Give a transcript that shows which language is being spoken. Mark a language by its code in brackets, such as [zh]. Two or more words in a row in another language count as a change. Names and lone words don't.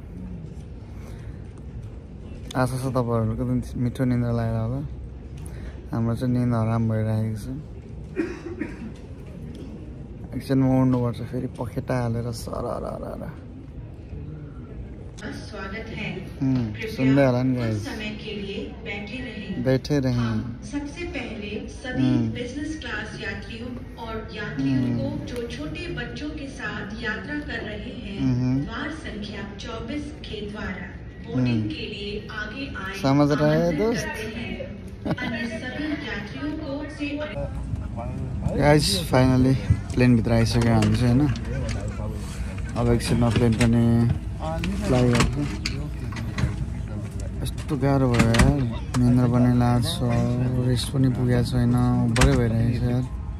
[ne] आशा छ तपाईँहरूको मिठो निन्द्रा लागेर होला। हाम्रो चाहिँ निन्द हराम भइरहेको छ। एकछिनमा उड्नुपर्छ फेरि, पखेटा हालेर सरर। [hi] स्वागत है। सुनने वाला नहीं गाइस, समय के लिए बैठे रहें। सबसे पहले सभी बिजनेस क्लास यात्रियों और यात्रियों को जो छोटे बच्चों के साथ यात्रा कर रहे हैं वार संख्या 24 के द्वारा बोर्डिंग के लिए आगे आए समझ रहे हैं दोस्त? अन्य सभी यात्रियों को से [en] guys finally plane [ne] भित्र आइसक्यो हामी चाहिँ हैन। अब एकछिनमा प्लेन पनि फ्लाइ गर्छ। यस्तो गाह्रो भयो यार, निन्द्रा पनि लाग्छ, रेस्ट पनि पुगेको छैन, बढै भइरहेको छ यार।